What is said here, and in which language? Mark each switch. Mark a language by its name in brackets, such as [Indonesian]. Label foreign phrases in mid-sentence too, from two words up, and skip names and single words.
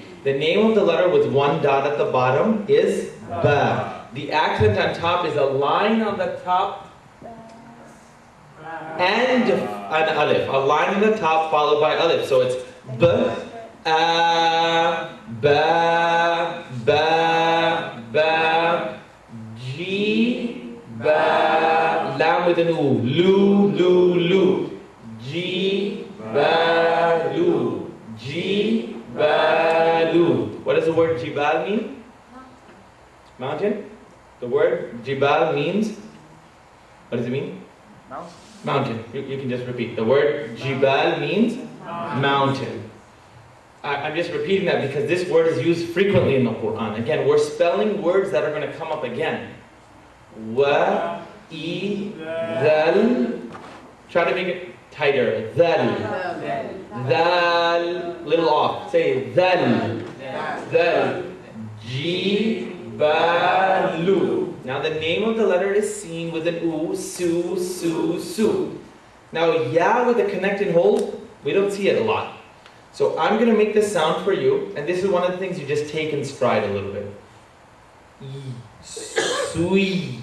[English] The name of the letter with one dot at the bottom is ba. The accent on top is a line on the top and an alif. A line on the top followed by alif. So it's b, a, ba, g, ba, lam with an u, lu, g, ba, lu. What does the word jibal mean? Mountain? The word jibal means, what does it mean? Mountain. You can just repeat. The word jibal means mountain. I'm just repeating that because this word is used frequently in the Quran. Again, we're spelling words that are going to come up again. Wa, I, dhal. Try to make it tighter. Dhal. Dhal. Little off. Say dhal. Dhal. Jibalu. Now the name of the letter is seen with an u, su. Now ya with a connect and hold, we don't see it a lot. So I'm going to make this sound for you, and this is one of the things you just take in stride a little bit. Sui.